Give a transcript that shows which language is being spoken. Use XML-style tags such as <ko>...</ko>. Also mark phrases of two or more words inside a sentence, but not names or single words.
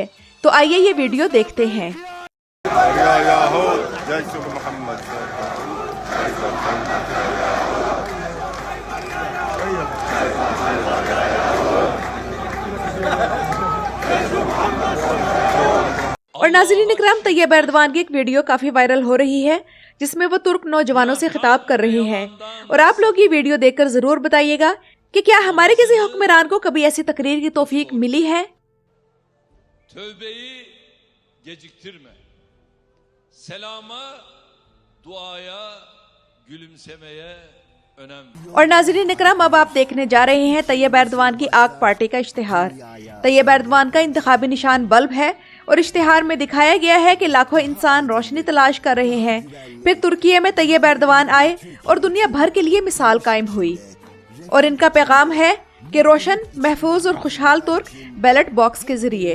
<ur>تو آئیے یہ ویڈیو دیکھتے ہیں۔ اور ناظرین اکرام، طیب اردوگان کی ایک ویڈیو کافی وائرل ہو رہی ہے، جس میں وہ ترک نوجوانوں سے خطاب کر رہے ہیں. اور آپ لوگ یہ ویڈیو دیکھ کر ضرور بتائیے گا کہ کیا ہمارے کسی حکمران کو کبھی ایسی تقریر کی توفیق ملی ہے.</ur> <tr>Tövbeyi geciktirme. Selama, duaya, gülümsemeye önem ver.</tr> <ur>اور ناظرین اکرام، اب آپ دیکھنے جا رہے ہیں طیب اردوگان کی آک پارٹی کا اشتہار. طیب اردوگان کا انتخابی نشان بلب ہے اور اشتہار میں دکھایا گیا ہے کہ لاکھوں انسان روشنی تلاش کر رہے ہیں. پھر ترکی میں طیب اردوگان آئے اور دنیا بھر کے لیے مثال قائم ہوئی اور ان کا پیغام ہے کہ روشن، محفوظ اور خوشحال ترک</ur> <en>ballot box</en> <ur>کے ذریعے.</ur>